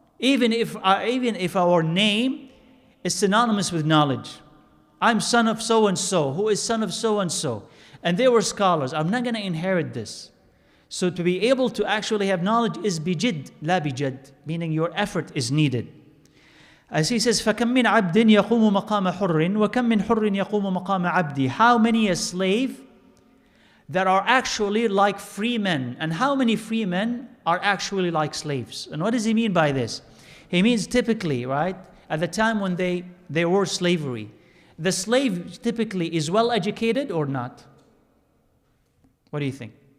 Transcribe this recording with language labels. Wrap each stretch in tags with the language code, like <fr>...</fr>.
<en>Even if our name is synonymous with knowledge. I'm son of so-and-so, who is son of so-and-so, and they were scholars. I'm not going to inherit this. So to be able to actually have knowledge is bijid, la bijad, meaning your effort is needed. As he says,</en> <ar>فَكَمْ مِنْ عَبْدٍ يَقُومُ مَقَامَ حُرٍّ وَكَمْ مِنْ حُرٍّ يَقُومُ مَقَامَ عَبْدٍ.</ar> <en>How many a slave that are actually like free men, and how many free men are actually like slaves? And what does he mean by this? He means typically, right, at the time when there were slavery, the slave typically is well educated or not? What do you think?</en>